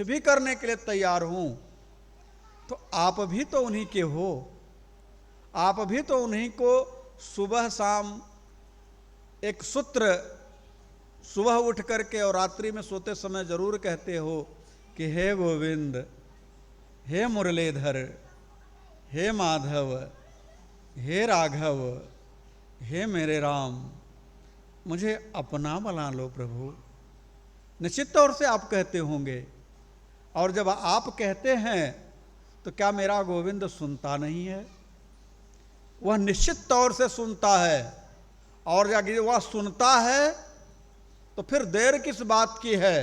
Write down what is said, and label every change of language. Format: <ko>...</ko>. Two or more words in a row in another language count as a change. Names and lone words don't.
<hi>भी करने के लिए तैयार हूँ, तो आप भी तो उन्हीं के हो, आप भी तो उन्हीं को सुबह शाम एक सूत्र सुबह उठ करके और रात्रि में सोते समय जरूर कहते हो कि हे गोविंद, हे मुरलीधर, हे माधव, हे राघव, हे मेरे राम, मुझे अपना बना लो प्रभु। निश्चित तौर से आप कहते होंगे, और जब आप कहते हैं तो क्या मेरा गोविंद सुनता नहीं है? वह निश्चित तौर से सुनता है, और यदि वह सुनता है तो फिर देर किस बात की है?</hi>